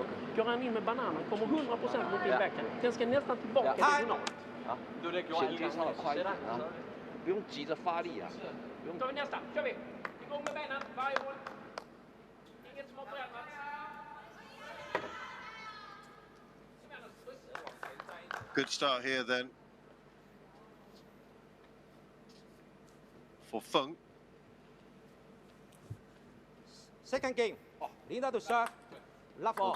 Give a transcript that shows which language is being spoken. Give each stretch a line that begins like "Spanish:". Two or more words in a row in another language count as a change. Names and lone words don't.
Swedish: Går han in med bananen kommer 100% mot din backhand. Den ska nästan tillbaka diagonalt. Du lägger ju alldeles
Chinese: 不用急着发力啊。
Swedish: Då tar vi nästa, kör vi! Igång med benen, varje håll. Inget som har förändrats.
English: Good start here then for Fung. Second game. Linda to serve. Love all.